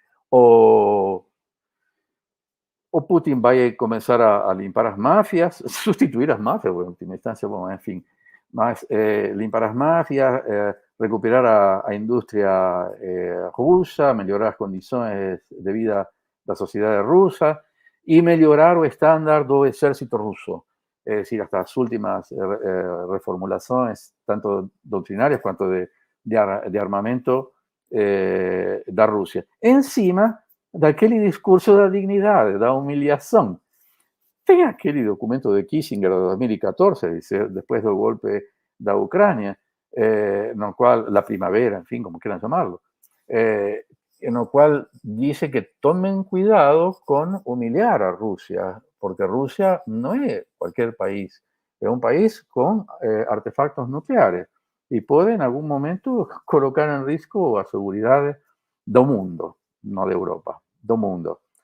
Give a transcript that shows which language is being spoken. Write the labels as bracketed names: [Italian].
[Spanish] O Putin va a comenzar a limpar las mafias, sustituir las mafias, bueno, en última instancia, bueno, en fin, más limpar las mafias, recuperar a industria rusa, mejorar las condiciones de vida de la sociedad rusa y mejorar el estándar del ejército ruso. Es decir, hasta las últimas reformulaciones, tanto doctrinarias cuanto de armamento [Portuguese] da Rusia. Encima daquele discurso da dignidade, da humilhação. Tem aquele documento [Spanish] de Kissinger de 2014, después del golpe da Ucrânia, no cual, la primavera, en fin, como quieran llamarlo, en lo cual dice que tomen cuidado con humillar a Rusia, porque Rusia no es cualquier país, es un país con artefactos nucleares y puede en algún momento colocar en riesgo a seguridad [Portuguese] do mundo, [Spanish] no de Europa, do mundo.